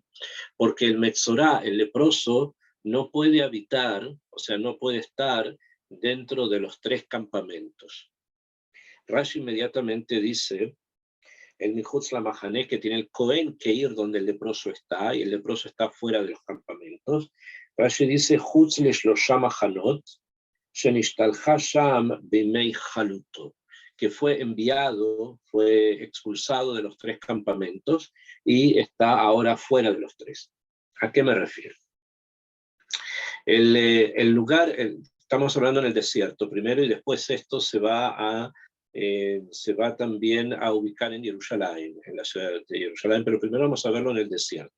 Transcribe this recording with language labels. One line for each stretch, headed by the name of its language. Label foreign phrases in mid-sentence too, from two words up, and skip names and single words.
Spanish: Porque el Metzorah, el leproso, no puede habitar, o sea, no puede estar dentro de los tres campamentos. Rashi inmediatamente dice, el
Hebrew: מחוץ למחנה,
Spanish: que tiene el Cohen que ir donde el leproso está, y el leproso está fuera de los campamentos.
Hebrew: Rashi dice, חוץ לשלשה מחנות, שנשתלח שם בימי חלוטו,
Spanish: que fue enviado, fue expulsado de los tres campamentos y está ahora fuera de los tres. ¿A qué me refiero? El lugar, estamos hablando en el desierto primero, y después esto se va también a ubicar en Jerusalén, en la ciudad de Jerusalén, pero primero vamos a verlo en el desierto.